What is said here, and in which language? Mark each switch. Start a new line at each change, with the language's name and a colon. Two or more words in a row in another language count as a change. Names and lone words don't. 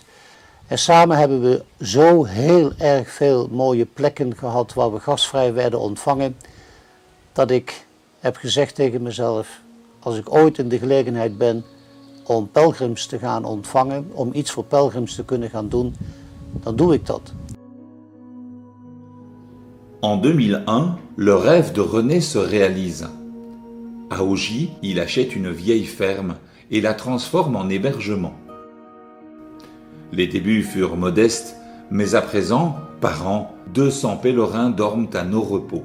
Dutch: En samen hebben we zo heel erg veel mooie plekken gehad waar we gastvrij werden ontvangen, dat ik heb gezegd tegen mezelf, als ik ooit in de gelegenheid ben om pelgrims te gaan ontvangen, om iets voor pelgrims te kunnen gaan doen, dan doe ik dat.
French: En 2001, le rêve de René se réalise. À Augy, il achète une vieille ferme et la transforme en hébergement. Les débuts furent modestes, mais à présent, par an, 200 pèlerins dorment à nos repos.